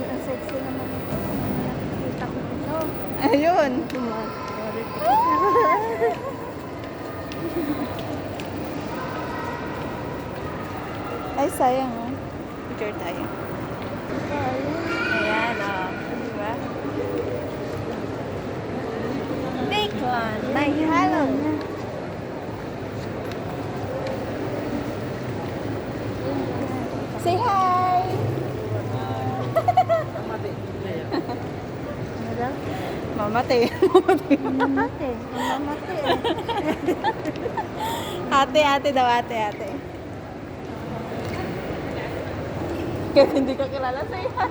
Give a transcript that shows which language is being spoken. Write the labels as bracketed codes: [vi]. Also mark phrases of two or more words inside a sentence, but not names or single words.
[tl] Ang sexy naman ito. Nakikita ko ito. Ayun. Ay, sayang oh. Picture tayo. Ayan oh. Diba? [en] Take one. Bye. Hello. Say hi. [tl] Mamate. Mamate. Mamate. Ate daw, ate. Kahit hindi ka kilala, [en] say hi.